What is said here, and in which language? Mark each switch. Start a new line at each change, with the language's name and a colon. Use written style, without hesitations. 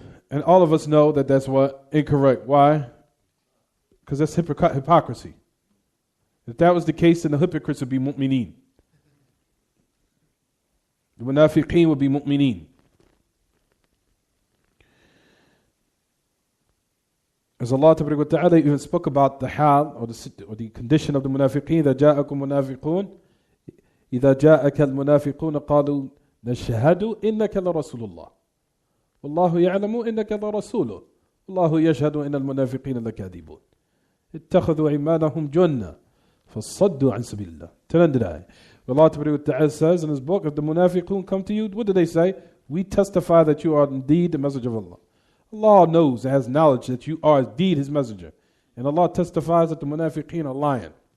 English: And all of us know that that's what? Incorrect. Why? Because that's hypocrisy. If that was the case, then the hypocrites would be mu'mineen. The munafiqeen would be mu'mineen. As Allah Ta'ala even spoke about the hal or the condition of the munafiqeen,
Arabic: إِذَا جَاءَكُمْ مُنَافِقُونَ إِذَا جَاءَكَ الْمُنَافِقُونَ قَالُوا نَشْهَدُ إِنَّكَ لَرَسُولُ اللَّهِ وَاللَّهُ يَعْلَمُ إِنَّكَ لَرَسُولُهُ وَاللَّهُ يَشْهَدُ إِنَّ الْمُنَافِقِينَ لَكَاذِبُونَ اتَّخَذُوا عِمَانَهُمْ جُنَّةً فَصَدُّوا عَنْ سَبِيلِ اللَّهِ.
English: Till end of the ayah. Allah Ta'ala says in his book, if the munafiqun come to you, what do they say? We testify that you are indeed the messenger of Allah. Allah knows and has knowledge that you are indeed his messenger. And Allah testifies that the munafiqeen are lying.